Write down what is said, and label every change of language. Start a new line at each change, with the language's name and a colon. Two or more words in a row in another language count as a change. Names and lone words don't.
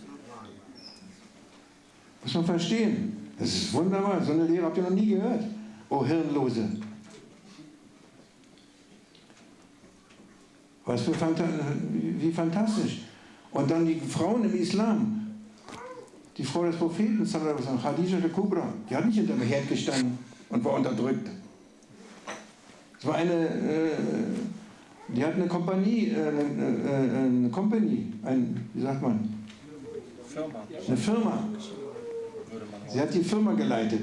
German: Muss man verstehen. Das ist wunderbar. So eine Lehre habt ihr noch nie gehört. Oh Hirnlose. Wie fantastisch. Und dann die Frauen im Islam. Die Frau des Propheten, Khadija al-Kubra, die hat nicht hinter dem Herd gestanden und war unterdrückt. Es war die hat eine Kompanie, wie sagt man? Firma. Eine Firma. Sie hat die Firma geleitet.